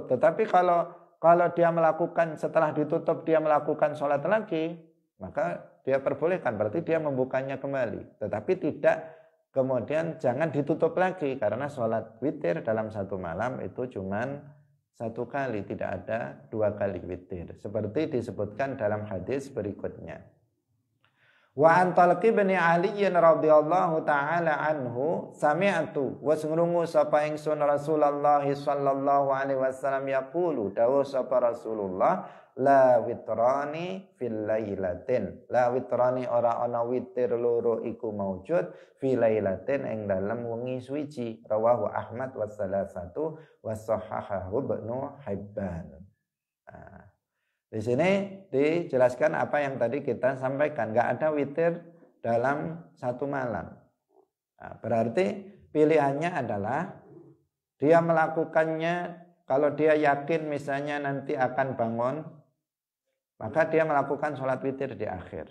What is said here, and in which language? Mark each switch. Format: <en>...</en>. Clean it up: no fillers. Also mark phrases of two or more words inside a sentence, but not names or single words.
<id>Tetapi kalau dia melakukan setelah ditutup dia melakukan sholat lagi, maka dia perbolehkan. Berarti dia membukanya kembali. Tetapi tidak kemudian jangan ditutup lagi. Karena sholat witir dalam 1 malam itu cuman 1 kali, tidak ada 2 kali witir. Seperti disebutkan dalam hadis berikutnya.</id> <ar>وعن طلق بن علي رضي الله تعالى عنه سمعت و</ar> <jv>sungrungu sapa ingsun</jv> <ar>رسول الله صلى الله عليه وسلم يقول</ar> <jv>dawuh sapa</jv> <ar>رسول الله لا وتران في الليلة. لا وتران</ar> <jv>ora ana witir loro iku maujud</jv> <ar>في الليلة</ar> <jv>ing dalem wengi suci.</jv> <ar>رواه أحمد والثلاثة وصححه ابن حبان.</ar> <id>Di sini dijelaskan apa yang tadi kita sampaikan, enggak ada witir dalam 1 malam. Berarti pilihannya adalah dia melakukannya kalau dia yakin misalnya nanti akan bangun, maka dia melakukan sholat witir di akhir.</id>